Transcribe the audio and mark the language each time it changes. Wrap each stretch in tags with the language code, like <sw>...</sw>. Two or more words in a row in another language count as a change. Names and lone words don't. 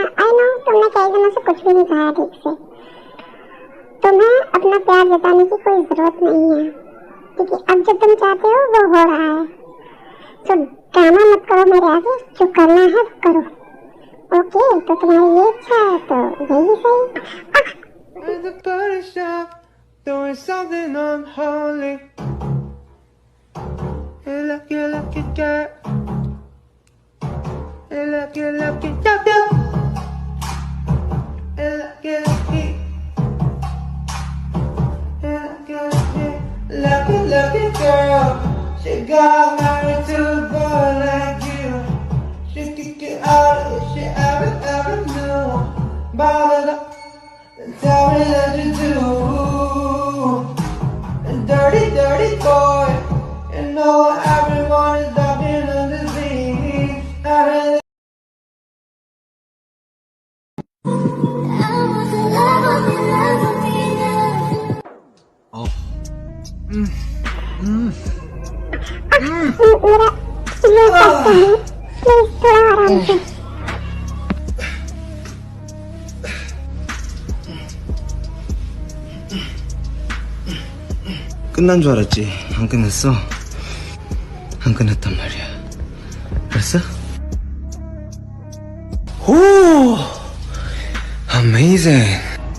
<en>I know</en> <hi>तुमने कई दिनों से कुछ भी नहीं खाया ठीक से। तुम्हें अपना प्यार जताने की कोई जरूरत नहीं है, क्योंकि अब जो तुम चाहते हो वो हो रहा है। तो ड्रामा मत करो मेरे आगे, जो करना है करो। ओके, तो तुम्हारी ये इच्छा है तो यही सही।</hi> <en>At the body shop, doing something unholy. You lucky girl. You lucky girl. You lucky. Lucky girl. She got married to a boy like you. She kicked you out if she ever knew. Bothered up. Tell me what to do. Dirty boy. You know everyone is talking on the scene.</en> <hi>मेरा प्लीज थोड़ा आराम से।</hi> <ko>끝난 줄 알았지. 안 끝났어. 안 끝났단 말이야. 알았어? 오!</ko> <en>Amazing.</en>